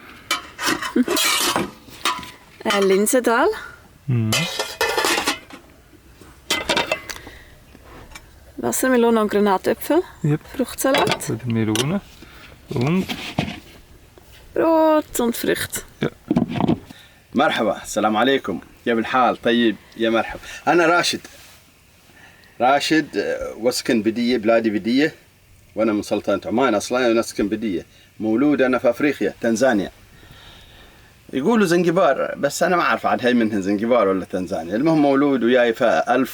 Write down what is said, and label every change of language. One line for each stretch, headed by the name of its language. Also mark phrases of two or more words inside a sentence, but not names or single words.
German: Linsendahl. Wassermelone und Granatäpfel. Yep. Fruchtsalat. Oder Melone. Und Brot und Früchte. ja.
Arabic: مرحبا السلام عليكم كيف الحال طيب يا مرحبا أنا راشد واسكن بدية بلادي بدية وأنا من سلطنة عمان أصلا ونسكن بدية مولود أنا في أفريقيا تنزانيا يقولوا زنجبار بس أنا ما أعرف عاد هاي منها زنجبار ولا تنزانيا المهم مولود وياي في